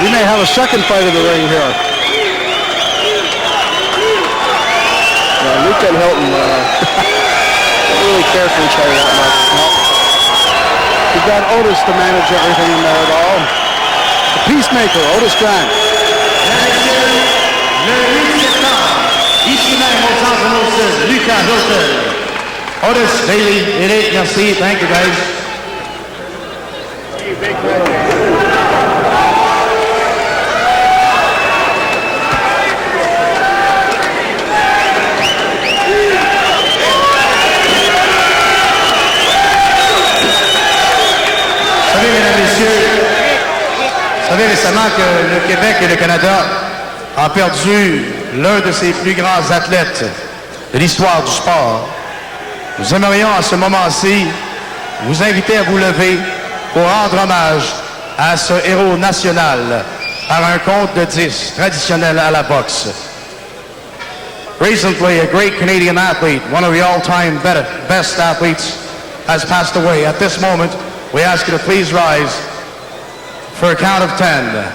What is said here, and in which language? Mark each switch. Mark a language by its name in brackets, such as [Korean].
[English] We may have a second fight of the ring here. Luke and Hilton don't really care for each other that much. You've got Otis to manage everything in there at all. The peacemaker, Otis Grant. [French] Le 8 septembre, ici même au centre Molson, Lucas Hilton. [English] Otis, Bailey, Eric, merci. Thank you, guys. [French] Vous savez récemment que le Québec et le Canada ont perdu l'un de ses plus grands athlètes de l'histoire du sport. Nous aimerions à ce moment-ci vous inviter à vous lever pour rendre hommage à ce héros national par un compte de 10 traditionnel à la boxe. [English] Recently, a great Canadian athlete, one of the all-time best athletes, has passed away. At this moment, we ask you to please rise for a count of 10.